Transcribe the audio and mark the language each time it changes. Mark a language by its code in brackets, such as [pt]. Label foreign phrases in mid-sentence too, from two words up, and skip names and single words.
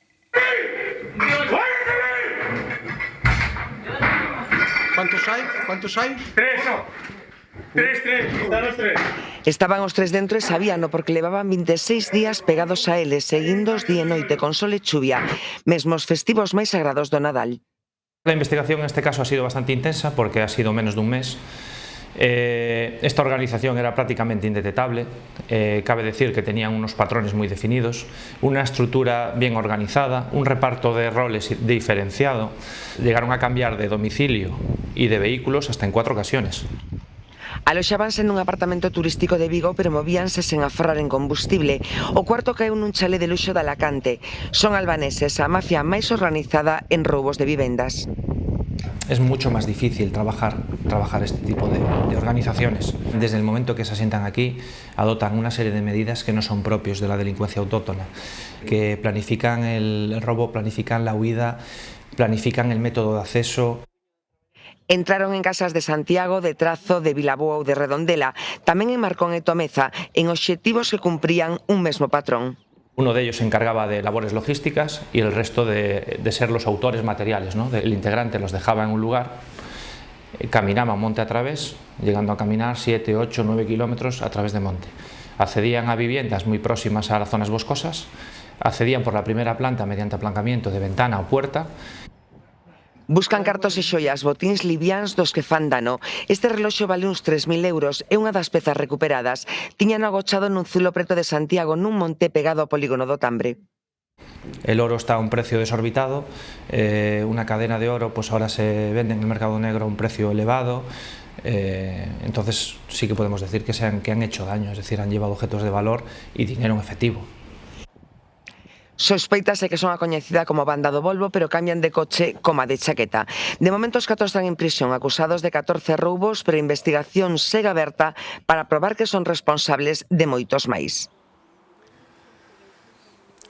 [es] ¿Cuántos hay? 3, no. 3, danos 3. [gl] Estaban os 3 dentro e sabíano porque levaban 26 días pegados a eles, seguindos día e noite con sol e chuvia, mesmo os festivos máis sagrados do Nadal. [es] La investigación en este caso ha sido bastante intensa porque ha sido menos [gl] dun mes. [es] Esta organización era prácticamente indetectable, cabe decir que tenían unos patrones muy definidos, una estructura bien organizada, un reparto de roles diferenciado, llegaron a cambiar de domicilio y de vehículos hasta en 4 ocasiones. [gl] Aloxábanse nun apartamento turístico de Vigo, pero movíanse sen aforrar en combustible. O cuarto caeu nun chalé de luxo de Alacante. Son albaneses, a mafia máis organizada en roubos de vivendas. [es] Es mucho más difícil trabajar este tipo de organizaciones. Desde el momento que se asientan aquí, adoptan una serie de medidas que no son propios de la delincuencia autóctona, que planifican el robo, planifican la huida, planifican el método de acceso. [gl] Entraron en casas de Santiago, de Trazo, de Vilaboa ou de Redondela, tamén en Marcón e Tomeza, en obxectivos que cumprían un mesmo patrón. [es] Uno de ellos se encargaba de labores logísticas y el resto de ser los autores materiales, ¿no? El integrante los dejaba en un lugar, caminaban monte a través, llegando a caminar 7, 8, 9 kilómetros a través de monte. Accedían a viviendas muy próximas a las zonas boscosas, accedían por la primera planta mediante aplancamiento de ventana o puerta. [gl] Buscan cartos e xoias, botíns liviáns dos que fan dano. Este reloxo vale uns 3.000 euros e unha das pezas recuperadas tiñan agochado nun zulo preto de Santiago nun monte pegado ao polígono do Tambre. [es] El oro está a un precio desorbitado, una cadena de oro pues ahora se vende en el mercado negro a un precio elevado, entonces sí que podemos decir que han hecho daño, es decir, han llevado objetos de valor y dinero en efectivo. [gl] Sospeitase que son a coñecida como banda do Volvo, pero cambian de coche como a de chaqueta. De momento os 4 están en prisión, acusados de 14 roubos, pero a investigación segue aberta para probar que son responsables de moitos máis.